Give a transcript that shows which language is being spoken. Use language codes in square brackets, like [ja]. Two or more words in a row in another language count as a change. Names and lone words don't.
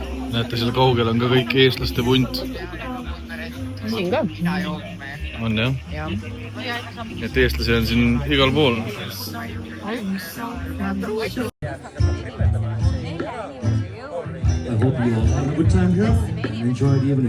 [et] näete, seal kaugel on ka kõik eestlaste punt. Siin ka. On jah? Jah. Et eestlasi on siin igal pool. [en] I hope you all have a good time here and enjoy the evening.